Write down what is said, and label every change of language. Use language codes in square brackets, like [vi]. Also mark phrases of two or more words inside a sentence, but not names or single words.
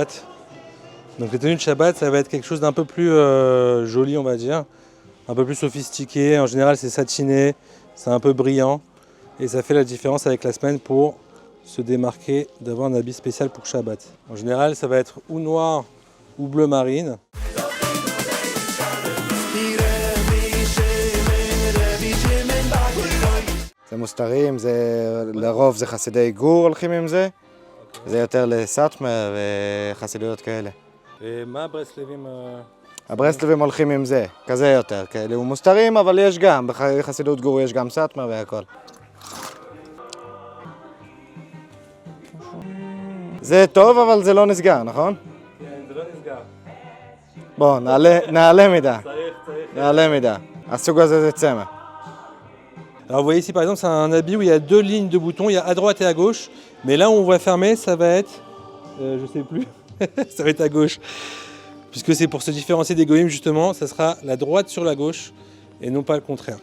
[fr] Donc les tenues de Shabbat, ça va être quelque chose d'un peu plus joli, on va dire. un peu plus sophistiqué. En général, c'est satiné, c'est un peu brillant. Et ça fait la différence avec la semaine pour se démarquer d'avoir un habit spécial pour Shabbat. En général, ça va être ou noir ou bleu marine. [he] זה מוסתרים, לרוב זה חסידי גור הולכים עם זה. זה יותר לסאטמר וחסידויות כאלה. ומה הברסלבים? הברסלבים הולכים עם זה, כזה יותר. כאלה מוסתרים, אבל יש גם, בחסידות גור יש גם סאטמר והכל. זה טוב, אבל זה לא נסגר, נכון? כן, זה לא נסגר. בוא, נעלה מידה. נעלה מידה. הסוג הזה זה צמר. [fr] Alors vous voyez ici par exemple c'est un habit où il y a deux lignes de boutons, il y a à droite et à gauche, mais là où on va fermer ça va être, je sais plus, ça va être à gauche, puisque c'est pour se différencier des goïms justement, ça sera la droite sur la gauche et non pas le contraire.